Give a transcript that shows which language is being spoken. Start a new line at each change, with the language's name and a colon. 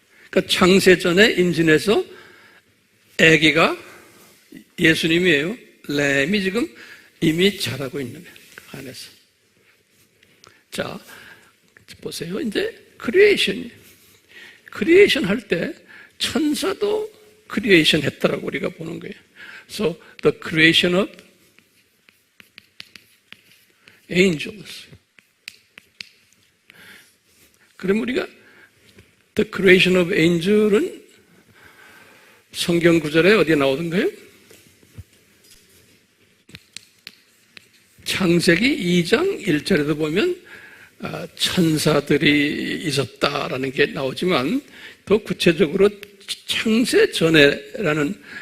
Korean: 그러니까 창세 전에 임신해서 아기가 예수님이에요. 램이 지금 이미 자라고 있는 거예요. 안에서. 자, 보세요. 이제 크리에이션이에요. 크리에이션 할 때 천사도 크리에이션 했다라고 우리가 보는 거예요.
English: So, the creation of angels.
Korean: 그럼 우리가
English: the creation of angel
Korean: 은 성경 구절에 어디에 나오던가요? 창세기 2장 1절에도 보면 천사들이 있었다라는 게 나오지만 더 구체적으로 창세 전에라는